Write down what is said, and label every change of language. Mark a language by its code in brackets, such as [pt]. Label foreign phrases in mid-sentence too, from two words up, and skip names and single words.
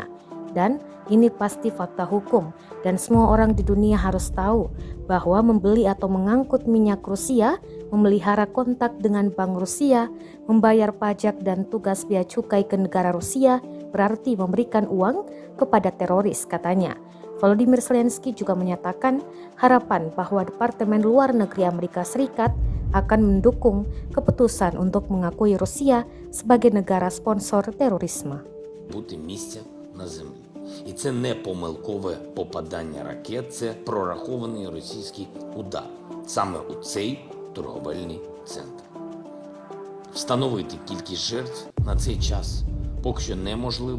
[id] Dan ini pasti fakta hukum dan semua orang di dunia harus tahu bahwa membeli atau mengangkut minyak Rusia, memelihara kontak dengan Bank Rusia, membayar pajak dan tugas bea cukai ke negara Rusia berarti memberikan uang kepada teroris, katanya. Volodymyr Zelensky juga menyatakan harapan bahwa Departemen Luar Negeri Amerika Serikat akan mendukung keputusan untuk mengakui Rusia sebagai negara sponsor terorisme. [uk] Бути місця на землі. І це не помилкове попадання ракет, це прорахований російський удар саме у цей торговельний центр. Встановити кількість жертв на цей час поки що неможливо.